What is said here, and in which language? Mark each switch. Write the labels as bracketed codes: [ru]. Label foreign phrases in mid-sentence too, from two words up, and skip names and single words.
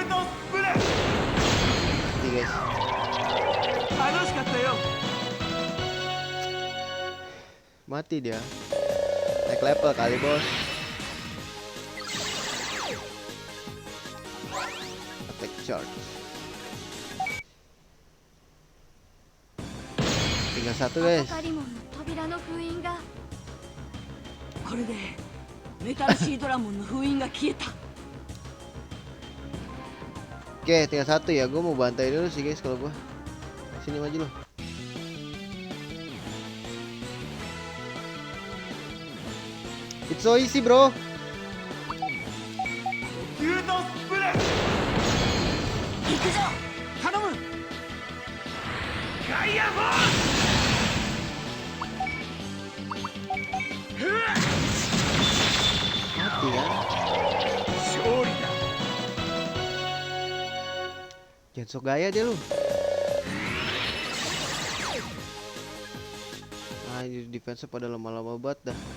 [id] Mati guys. Mati dia. Naik level kali bos. [en] Attack charge. [id] Tinggal satu guys. [ja] これでメタルシードラモンの封印が消えた。 [id] Oke, tinggal satu ya. Gue mau bantai dulu sih guys kalau gue. Sini maju lo. [en] It's so easy bro. [ja] 行くぞ、頼む。ガイアフォース。 [id] Mati kan? Jangan sok gaya dia lu. Nah ini defense pada lama-lama banget dah.